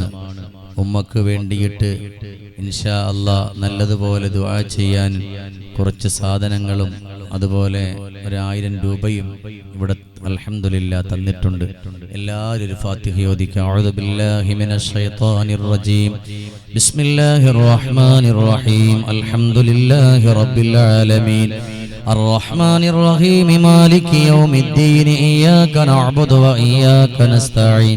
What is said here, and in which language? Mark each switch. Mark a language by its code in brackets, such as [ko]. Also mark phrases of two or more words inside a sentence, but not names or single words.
[ml] ഉമ്മക്ക് വേണ്ടിയിട്ട് [ar] إن شاء الله [ml] നല്ലതുപോലെ ദുആ ചെയ്യാൻ കുറച്ച് സാധനങ്ങളും അതുപോലെ 1000 രൂപയും ഇവിടെ അൽഹംദുലില്ലാഹ് തന്നിട്ടുണ്ട്. എല്ലാവരും ഒരു ഫാത്തിഹ ഓതിക്കുക. [ar] أعوذ بالله من الشيطان الرجيم. بسم الله الرحمن الرحيم الحمد لله رب العالمين. الرحمن الرحيم مالك يوم الدين إياك نعبد وإياك نستعين